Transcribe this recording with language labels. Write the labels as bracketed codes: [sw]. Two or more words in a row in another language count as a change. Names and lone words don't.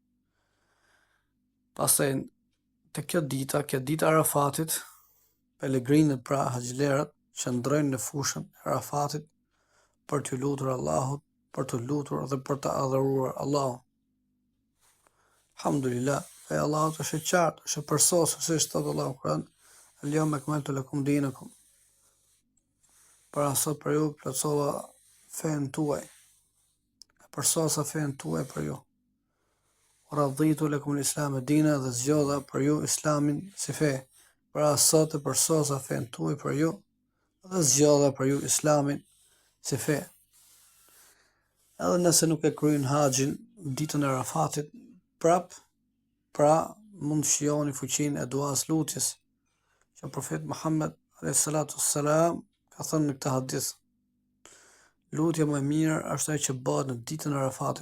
[sq] Pastaj te kjo dita Arafatit, pelegrinët pra haxhilerët qëndrojnë në fushën e Arafatit për të lutur Allahut, për të lutur dhe për të adhuruar Allahun. Alhamdulillah, fe Allahut është i qartë, është përsosur, siç thot Allahu në Kur'an: [ar] "اليوم أكملت لكم دينكم." [sq] Pra sot për ju plotësova fen tuaj. Përsosa fen tuaj për ju. [ar] رضيت لكم الإسلام دينا, [sq] dhe zgjodha për ju islamin si fe. Pra sot e përsosa fen tuaj për ju dhe zgjodha për ju islamin si fe. Edhe nëse nuk e kryejnë haxhin ditën e Arafatit, pra mund shijoni fuqinë e duas lutjes që profeti Muhammed [ar] عليه الصلاة والسلام [sq] ka thënë në këtë hadith: lutja më e mirë është ajo që bëhet në ditën e Arafatit.